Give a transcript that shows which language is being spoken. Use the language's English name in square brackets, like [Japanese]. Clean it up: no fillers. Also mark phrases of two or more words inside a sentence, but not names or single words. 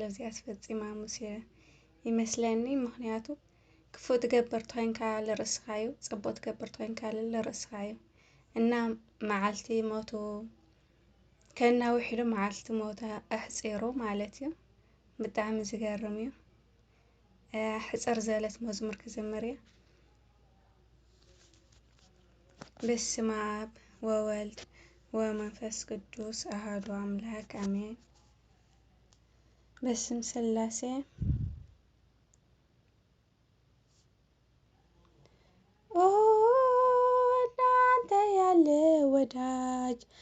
[Tigrinya] እዚኣ ተፈጺማ ሙሲየ ይመስለኒ ምኽንያቱ ክፉእ ትገብር ተኮይንካ ለርእስኻዩ ጽቡቕ ትገብር ተኮይንካ ለርእስኻዩ እና መዓልቲ ሞቱ ከናውሒሉ መዓልቲ ሞታ ኣሕጺሩ ማለት እዩ ብጣዕሚ ዝገርም እዩ ሕጽር ዘለት መዝሙር ክዝምር እየ [Geez] በስመ አብ ወወልድ ወመንፈስ ቅዱስ አሐዱ አምላክ አሜን በስመ ሥላሴ [Amharic] ኦ እናንተ ያለ ወዳጅ